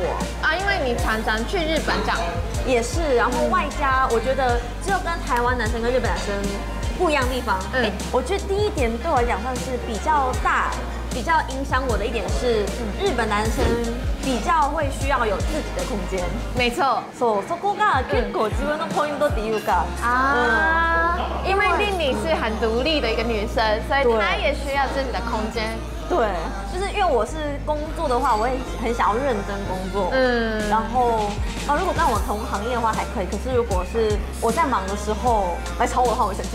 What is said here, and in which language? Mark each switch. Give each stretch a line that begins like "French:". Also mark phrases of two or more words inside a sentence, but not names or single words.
Chinese: 啊，因为你常常去日本这样。也是，然后外加我觉得只有跟台湾男生跟日本男生不一样的地方，我觉得第一点对我来讲算是比较大、比较影响我的一点是，日本男生比较会需要有自己的空间。没错，
Japanese: そこが結構自分のポイントっていうか
Chinese: 因为丽丽是很独立的一个女生，所以她也需要自己的空间。对，就是因为我是工作的话，我也很想要认真工作。然后如果跟我同行业的话还可以，可是如果是我在忙的时候来吵我的话，我会生气。